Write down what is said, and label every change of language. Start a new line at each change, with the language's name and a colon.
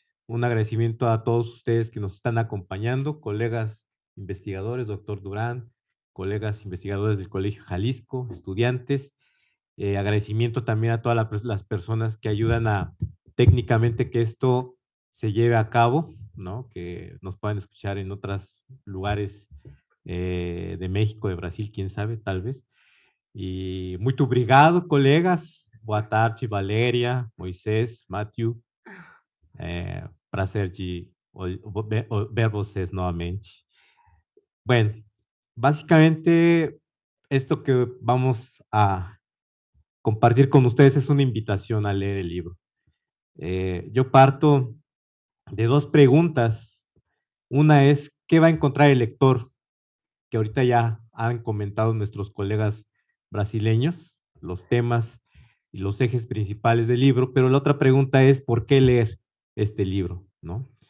Spanish: Un agradecimiento a todos ustedes que nos están acompañando, colegas investigadores, doctor Durán, colegas investigadores del Colegio Jalisco, estudiantes. Agradecimiento también a todas las personas que ayudan a técnicamente que esto se lleve a cabo, ¿no? Que nos puedan escuchar en otros lugares de México, de Brasil, quién sabe, tal vez.
Portuguese: E muito obrigado, colegas. Boa tarde, Valéria, Moisés, Matthew. Prazer de ver vocês novamente.
Spanish: Bueno, básicamente esto que vamos a compartir con ustedes es una invitación a leer el libro. Yo parto de dos preguntas. Una es, ¿qué va a encontrar el lector? Que ahorita ya han comentado nuestros colegas brasileños, los temas y los ejes principales del libro, pero la otra pregunta es, ¿por qué leer este libro? ¿No?